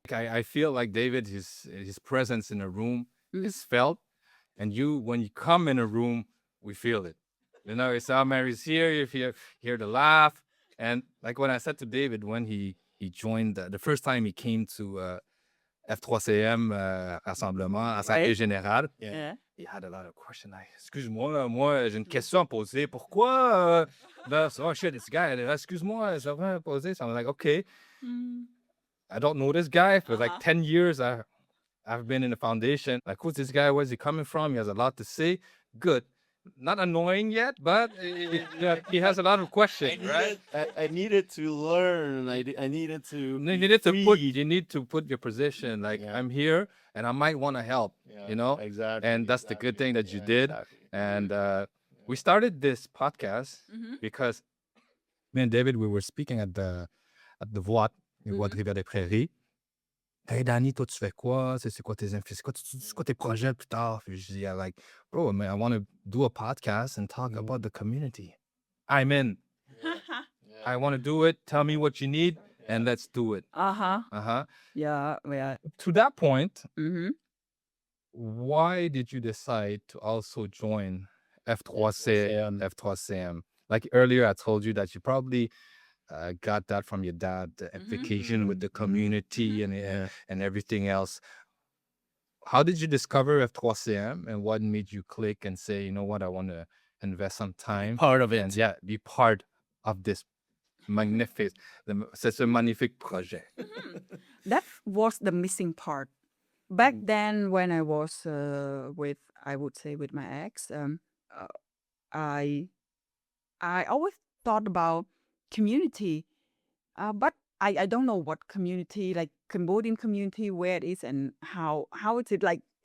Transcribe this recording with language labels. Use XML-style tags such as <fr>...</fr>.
<en>I feel like David, his presence in a room is felt, and when you come in a room, we feel it. You know, it's Mary's here. You hear the laugh, and like when I said to David when he joined the first time he came to F3CM rassemblement, Assemblée Générale. Yeah. He had a lot of questions.</en> <fr>Like, excuse-moi, là, moi, j'ai une question à poser. Pourquoi, là,</fr> <en>oh shit, this guy,</en> <fr>excuse-moi, ça va poser.</fr> <en>So I'm like, okay, I don't know this guy. For like 10 years, I've been in the foundation. Like, who's this guy? Where's he coming from? He has a lot to say. Good. Not annoying yet, but he has a lot of questions, right? I needed to learn. I needed to. You need to put your position. Like, I'm here and I might want to help, you know? Exactly. And that's the good thing that you did. Exactly. And we started this podcast because me and David, we were speaking at the Voix de Rivière-des-Prairies.</en> <fr>Hey Danny, toi tu fais quoi? C'est quoi tes c'est quoi tes projets plus tard? Puis je dis,</fr> <en>yeah, like, bro, man, I want to do a podcast and talk about the community. I'm in. I want to do it. Tell me what you need, and let's do it. Yeah. Yeah. To that point, Mm-hmm. why did you decide to also join F3CM? Like earlier, I told you that you probably got that from your dad, the implication with the community and everything else. How did you discover F3CM and what made you click and say, you know what, I want to invest some time? Part of it. And be part of this</en> <fr>c'est un magnifique projet.</fr> <en>That was the missing part. Back then, when I was I would say with my ex, I always thought about community, but I don't know what community, like Cambodian community, where it is and how is it like.</en>